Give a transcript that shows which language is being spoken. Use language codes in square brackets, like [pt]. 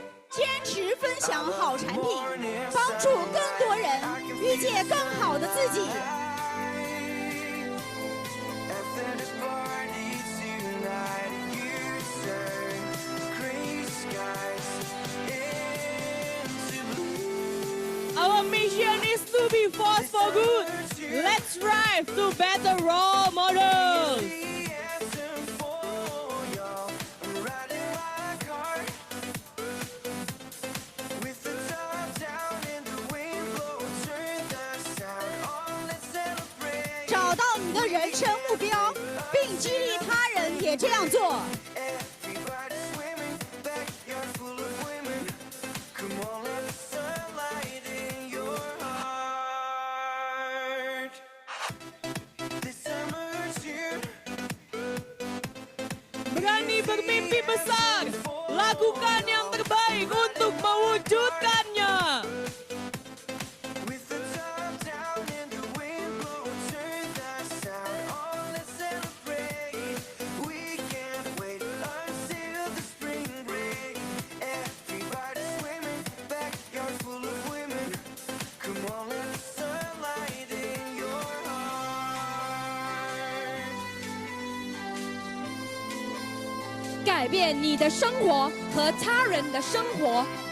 [zh] 坚持分享好产品，帮助更多人遇见更好的自己。 [en] After the party tonight, you turn gray skies into blue. Our mission is to be force for good. Let's strive to better role models. The anthem for y'all. I'm riding my car with the top down and the wind blowing. Turn the sound on, let's celebrate. [zh] 找到你的人生目标，并激励他人也这样做。 [en] Everybody's swimming, backyard full of women. Come on, let the sunlight in your heart. This summer tune [id] berani bermimpi besar. Lakukan yang terbaik untuk mewujudkannya. [en] With the top down and the wind blowing, turn the sound on, let's celebrate. We can't wait until the spring break. Everybody swimming, backyard full of women. Come on, let the sunlight in your heart. [zh] 改变你的生活和他人的生活。